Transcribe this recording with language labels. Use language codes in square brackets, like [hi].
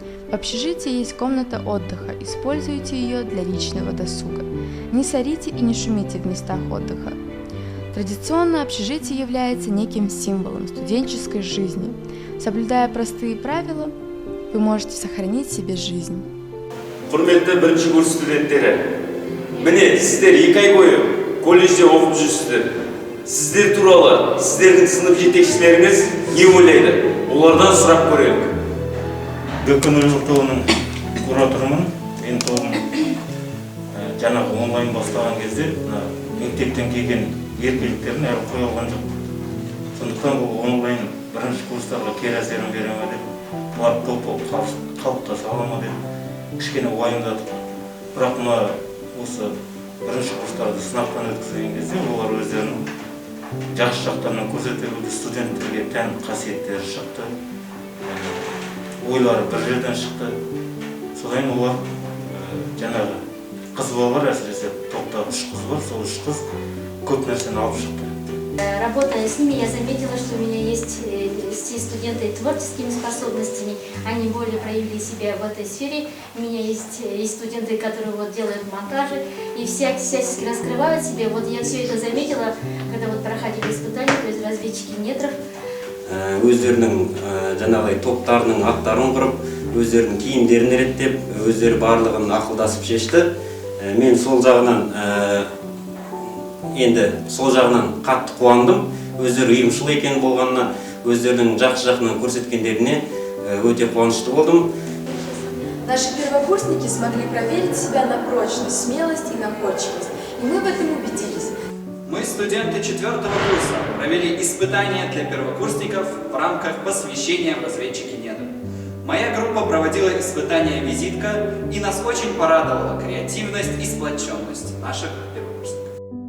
[ru] В общежитии есть комната отдыха, используйте ее для личного досуга. Не сорите и не шумите в местах отдыха. Традиционно общежитие является неким символом студенческой жизни. Соблюдая простые правила, вы можете сохранить себе жизнь. [kk] Құрметті бірінші курс студенттері, міне сіздер 2 ай бойы колледжде оқып жүрсіздер. Сіздер туралы сіздердің сынып жетекшілеріңіз не ойлайды? Олардан сұрап көрелік. ГКН тобының кураторымын. Мен тобым жаңағы онлайн бастаған кезде мектептен келген еркеліктерін әлі қоя алған жоқ. Сондықтан бұл онлайн бірінші курстарға кері әсерін бере ме деп, бұлар топ болып қалыптаса ала ма деп кішкене уайымдадық. Бірақ мына осы бірінші курстарды сынақтан өткізген кезде олар өздерінің жақсы жақтарынан көрсете білді, студенттерге тән қасиеттері шықты, ойлары бір жерден шықты. Содан олар жаңағы қыз балалар, әсіресе топта 3 қыз бар, сол 3 қыз көп нәрсені алып шықты. [ru] Работая с ними, я заметила, что у меня есть все студенты творческими способностями, они более проявили себя в этой сфере. У меня есть студенты, которые вот делают монтажи и всячески раскрывают себя. Вот я все это заметила, когда вот проходили испытания, то есть разведчики недров. [kk] Өздерінің жаңағыдай топтарының аттарын құрып, өздерінің киімдерін реттеп, өздері барлығын ақылдасып шешті. Мен сол жағынан қатты қуандым. Өздері ұйымшыл екен болғанына, өздерінің жақсы жағынан көрсеткендеріне өте қуанышты болдым. [ru] Наши первокурсники смогли проверить себя на прочность, смелость и находчивость, и мы в этом убедились. Мы, студенты 4-го курса, провели испытания для первокурсников в рамках посвящения в разведчики недр. Моя группа проводила испытания «Визитка», и нас очень порадовала креативность и сплоченность наших первокурсников.